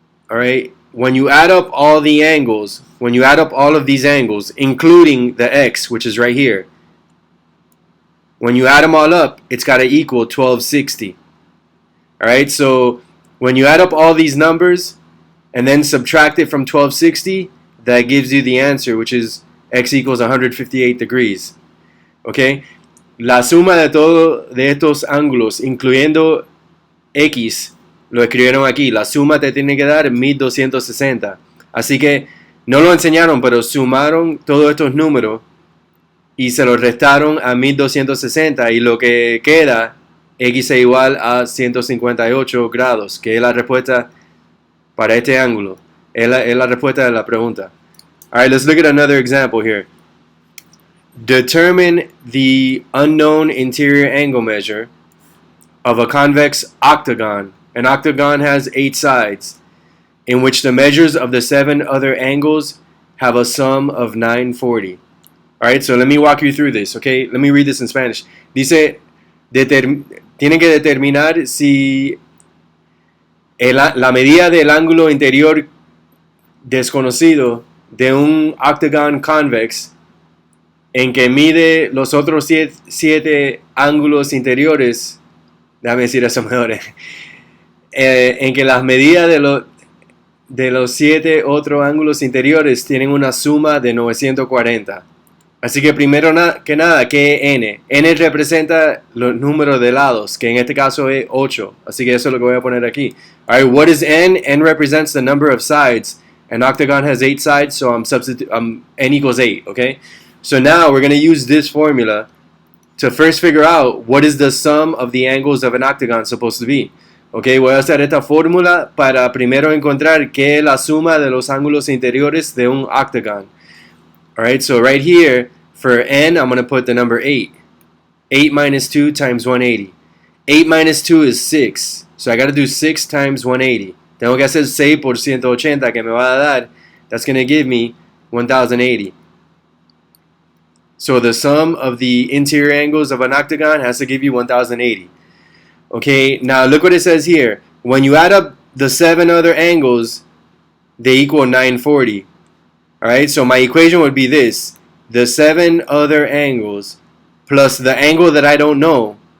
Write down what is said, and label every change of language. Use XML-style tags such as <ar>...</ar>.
<en>Alright, when you add up all the angles, when you add up all of these angles, including the x, which is right here, when you add them all up, it's got to equal 1260. Alright, so when you add up all these numbers and then subtract it from 1260, that gives you the answer, which is x equals 158 degrees.</en> <es>Okay, la suma de todo de estos ángulos, incluyendo x, lo escribieron aquí. La suma te tiene que dar 1260. Así que no lo enseñaron, pero sumaron todos estos números y se los restaron a 1260 y lo que queda, x es igual a 158 grados, que es la respuesta para este ángulo. Es la respuesta de la pregunta.</es> <en>Alright, let's look at another example here. Determine the unknown interior angle measure of a convex octagon. An octagon has 8 sides, in which the measures of the 7 other angles have a sum of 940. Alright, so let me walk you through this, okay? Let me read this in Spanish.</en> <es>Dice, tienen que determinar si la medida del ángulo interior desconocido de un octagon convex en que mide los otros 7 ángulos interiores, déjame decir eso mejor, en que las medidas de los 7 otros ángulos interiores tienen una suma de 940. Así que primero que nada, ¿qué es n? N representa los números de lados, que en este caso es 8. Así que eso es lo que voy a poner aquí.</es> <en>Alright, what is n? N represents the number of sides. An octagon has 8 sides, so n equals 8, okay? So now we're going to use this formula to first figure out what is the sum of the angles of an octagon supposed to be.</en> <es>Okay, voy a hacer esta fórmula para primero encontrar qué es la suma de los ángulos interiores de un octagon.</es> <en>Alright, so right here, for n, I'm going to put the number 8. 8 minus 2 times 180. 8 minus 2 is 6. So I got to do 6 times 180.</en> <es>Tengo que hacer 6 por 180 que me va a dar.</es> <en>That's going to give me 1080. So the sum of the interior angles of an octagon has to give you 1080. Okay, now look what it says here. When you add up the 7 other angles, they equal 940. Alright, so my equation would be this. The 7 other angles plus the angle that I don't know.</en>